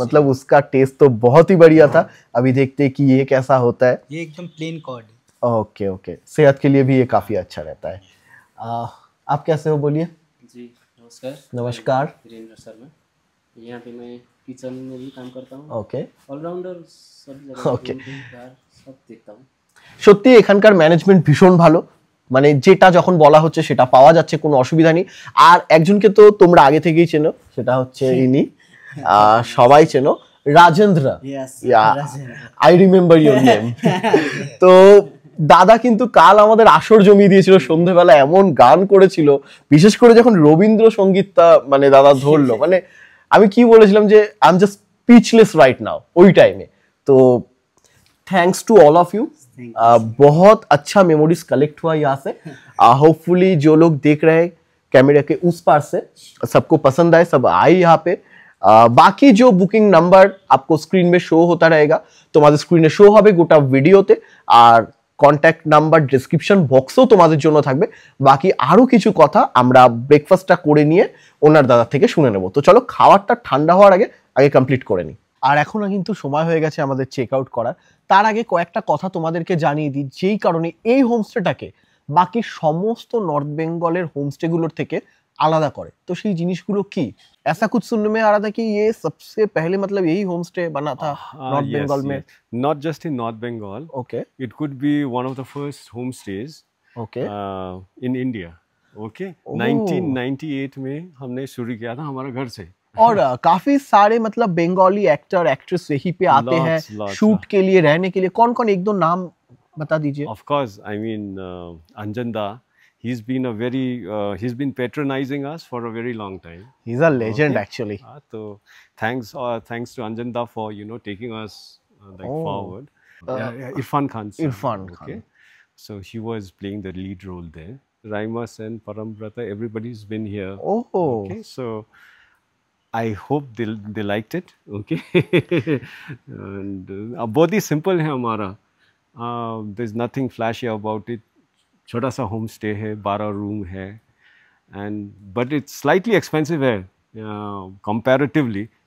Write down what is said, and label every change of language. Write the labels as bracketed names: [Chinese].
[Hindi] मतलब उसका टेस्ट तो बहुत ही बढ़िया था। अभी देखते हैं कि ये कैसा होता है। ये एकदम प्लेन कॉर्ड है। ओके, ओके, सेहत के लिए भी ये काफी अच्छा रहता है। आप कैसे हो, बोलिए। जी नमस्कार। नमस्कार। वीरेंद्र शर्मा, यहाँ पे मैं किचन में भी काम करता हूँ। ओके, ऑलराउंडर सब जगह [English] Okay. [Hindi] बाहर सब देखता हूँ। [Bangla] সত্যি এখানকার ম্যানেজমেন্ট ভীষণ ভালো, মানে যেটা যখন বলা হচ্ছে সেটা পাওয়া যাচ্ছে, কোনো অসুবিধা নেই। আর একজনকে তো তোমরা আগে থেকেই চেনো, সেটা হচ্ছে ইনি, সবাই চেনো, Rajendra. [English] Yes, I remember your name. [Bangla] তো দাদা কিন্তু কাল আমাদের আসর জমিয়ে দিয়েছিল, সন্ধ্যেবেলা এমন গান করেছিল, বিশেষ করে যখন রবীন্দ্রসঙ্গীতটা মানে দাদা ধরলো, মানে আমি কি বলেছিলাম যে [English] I am just speechless right now [Bangla] ওই টাইমে। [Hindi] তো [English] thanks to all of you, [Hindi] बहुत अच्छा मेमोरीज कलेक्ट हुआ यहाँ से। होपफुली जो लोग देख रहे हैं कैमरे के उस पार से, सबको पसंद आए, सब आए यहाँ पे। बाकी जो बुकिंग नंबर आपको स्क्रीन में शो होता रहेगा, [Bangla] তোমাদের স্ক্রিনে শো হবে গোটা ভিডিওতে, আর কন্ট্যাক্ট নাম্বার ডেসক্রিপশন বক্সেও তোমাদের জন্য থাকবে। বাকি আরো কিছু কথা আমরা ব্রেকফাস্টটা করে নিয়ে ওনার দাদা থেকে শুনে নেব। তো চলো খাবারটা ঠান্ডা হওয়ার আগে কমপ্লিট করে নিই। আর এখনো কিন্তু সময় হয়ে গেছে আমাদের চেক আউট করার। তার আগে কয়েকটা কথা তোমাদেরকে জানিয়ে দিই যেই কারণে এই হোমস্টেটাকে বাকি সমস্ত নর্থ বেঙ্গলের হোমস্টেগুলোর থেকে আলাদা করে। তো সেই জিনিসগুলো কি? [Hindi] ऐसा कुछ सुनने में आ रहा था कि ये सबसे पहले मतलब यही होम स्टे बना था नॉर्थ [English] yes, [Hindi] बंगाल में। [English] yes. Not just in North Bengal. Okay It could be one of the first homestays okay in India. Okay. Oh. [Hindi] 1998 में हमने शुरू किया था हमारे घर से। और काफी सारे मतलब बंगाली एक्टर एक्ट्रेस यहीं पे आते [English] Lots, [Hindi] हैं [English] lots, [Hindi] शूट के लिए, रहने के लिए। कौन कौन एक दो नाम बता दीजिए। [English] Of course, I mean Anjan Da. He's been patronizing us for a very long time. He is a legend Okay. Actually. So thanks to Anjan Da for taking us Oh. forward. Irfan Khan. sir. Irfan Khan. Okay. So he was playing the lead role there. Raima Sen, Parambrata, everybody's been here. Oh Okay, so I hope they liked it. Okay, and [Hindi] बहुत ही simple है हमारा. [English] There's nothing flashy about it. [Hindi] छोटा सा home stay है, 12 room है, [English] and but it's slightly expensive [Hindi] है comparatively.